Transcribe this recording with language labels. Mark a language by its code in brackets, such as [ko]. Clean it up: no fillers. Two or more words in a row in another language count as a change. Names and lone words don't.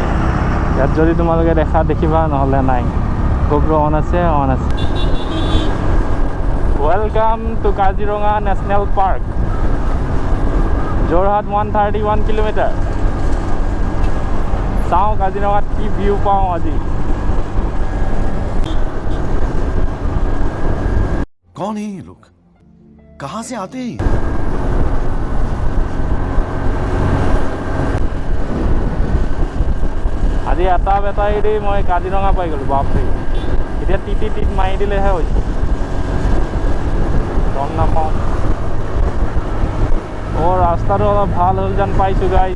[as] ইয়াত যদি তোমালোকে দেখিবা, নহ'লে নাই। [en] GoPro on [as] আছে। [en] welcome to Kaziranga National Park, [as] যোৰহাট 131 কিলোমিটাৰ। চাওঁ কাজিৰঙাত কি ভিউ পাওঁ আজি। [hi] कौन है ये लोग, कहाँ से आते हैं? [as] আজি এটা বেটাৰী দি মই কাজিৰঙা পাই গ'লোঁ। বাপৰে, এতিয়া টিট মাৰি দিলেহে হৈছে, গম নাপাওঁ। ৰাস্তাটো অলপ ভাল হ'ল যেন পাইছোঁ গাইজ।